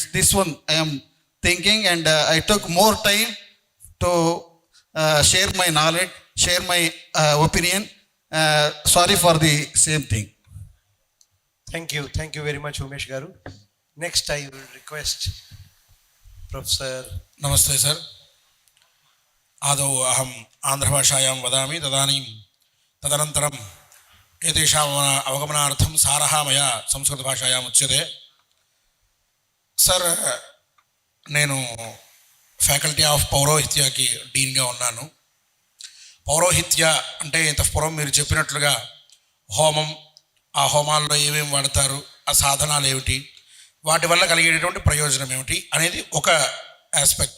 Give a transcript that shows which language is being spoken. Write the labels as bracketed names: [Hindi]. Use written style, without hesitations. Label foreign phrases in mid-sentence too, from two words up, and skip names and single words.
[English] This one I am thinking, and I took more time to share my knowledge, share my opinion. Sorry for the same thing. Thank you very much, Umesh Garu. Next I will request Professor. [Hindi] नमस्ते सर. [Sanskrit] आदौ अहम् आन्ध्रभाषायां वदामि, तदनन्तरम् एतेषाम् अवगमनार्थं सारः मया संस्कृतभाषायाम् उच्यते. [Telugu] सर, నేను [English] faculty of [Telugu] పౌరోహిత్యకి డీన్గా ఉన్నాను. పౌరోహిత్య అంటే ఇంతఃపూర్వం మీరు చెప్పినట్లుగా హోమం, ఆ హోమాల్లో ఏమేమి వాడతారు, ఆ సాధనాలు ఏమిటి, వాటి వల్ల కలిగేటటువంటి ప్రయోజనం ఏమిటి అనేది ఒక ఆస్పెక్ట్.